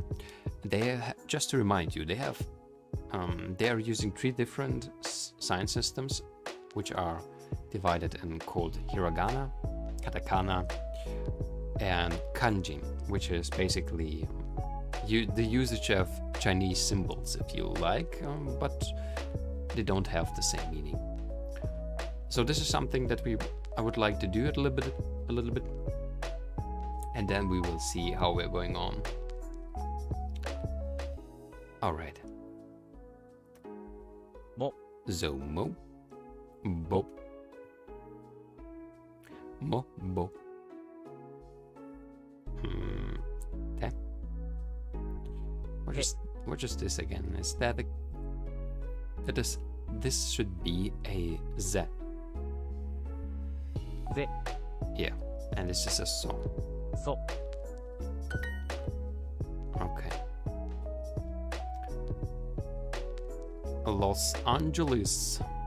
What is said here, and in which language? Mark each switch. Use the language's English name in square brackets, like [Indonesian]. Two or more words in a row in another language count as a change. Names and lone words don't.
[English] Just to remind you, they are using 3 different sign systems, which are divided and called hiragana, katakana, and kanji, which is basically the usage of Chinese symbols, if you like, but they don't have the same meaning. So this is something that I would like to do a little bit, and then we will see how we're going on. All right. [Japanese] Mo. Zomo. Bo. Mo. Bo. Te. [English] what is this again? Is that this should be a Z. [Japanese] Ze. [English] Yeah, and this is a so. [Japanese] So. [English] Okay. Los Angeles.